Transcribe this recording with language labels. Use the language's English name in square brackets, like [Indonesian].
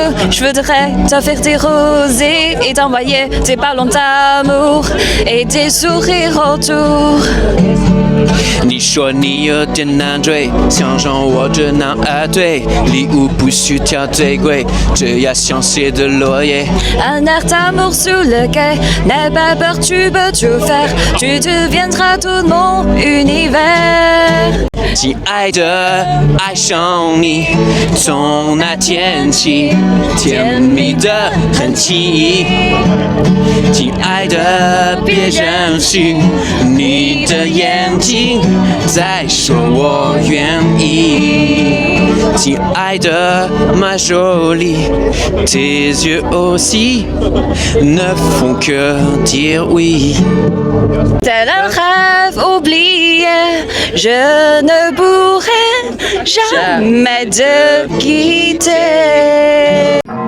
[French] Je voudrais t'offrir des rosées et t'envoyer des ballons d'amour et des sourires autour. [Chinese] 你说你有点难追，想让我知难而退，礼物不需挑最贵，只要香榭的落叶。 [French] Un air d'amour sous le quai, n'aie pas peur, tu peux tout faire, tu deviendras tout mon univers. [Chinese] 亲爱的，爱上你，从那天起，甜蜜的很奇。亲爱的，别任性，你的眼睛在说我愿意。亲爱的， [French] ma jolie, tes yeux aussi ne font que dire oui. Tel un rêve oublié, je ne pourrai jamais te quitter.